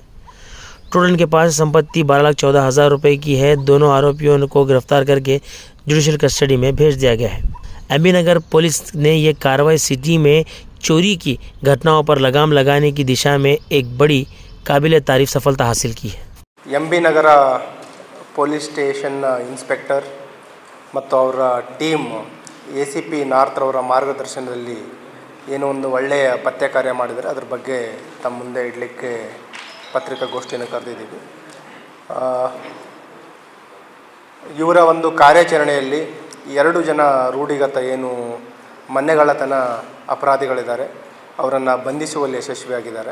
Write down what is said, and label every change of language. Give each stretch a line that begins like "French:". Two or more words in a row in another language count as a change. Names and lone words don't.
Hindi: टोटल इनके पास संपत्ति 12,14,000 रुपये की है। दोनों आरोपियों को गिरफ्तार करके
English: judicial custody
Hindi: में भेज दिया गया है। एमबी नगर पुलिस ने ये कार्रवाई सिटी में चोरी की घटनाओं पर लगाम लगाने की दिशा में एक बड़ी काबिल तारीफ सफलता हासिल की है।
Kannada: MB ನಗರ ಪೊಲೀಸ್ ಸ್ಟೇಷನ್ನ ಇನ್ಸ್ಪೆಕ್ಟರ್ ಮತ್ತು ಅವರ ಟೀಮ್ ACP ನಾರ್ತ್ ಅವರ ಮಾರ್ಗದರ್ಶನದಲ್ಲಿ ಏನೋ ಒಂದು ಒಳ್ಳೆಯ ಪತ್ತೆ ಕಾರ್ಯ ಮಾಡಿದರೆ ಅದ್ರ ಬಗ್ಗೆ ತಮ್ಮ ಮುಂದೆ ಇಡಲಿಕ್ಕೆ ಪತ್ರಿಕಾಗೋಷ್ಠಿಯನ್ನು ಕರೆದಿದ್ದೀವಿ. ಇವರ ಒಂದು ಕಾರ್ಯಾಚರಣೆಯಲ್ಲಿ 2 ಜನ ರೂಢಿಗತ ಏನು ಮನೆಗಳ್ಳತನ ಅಪರಾಧಿಗಳಿದ್ದಾರೆ, ಅವರನ್ನು ಬಂಧಿಸುವಲ್ಲಿ ಯಶಸ್ವಿಯಾಗಿದ್ದಾರೆ.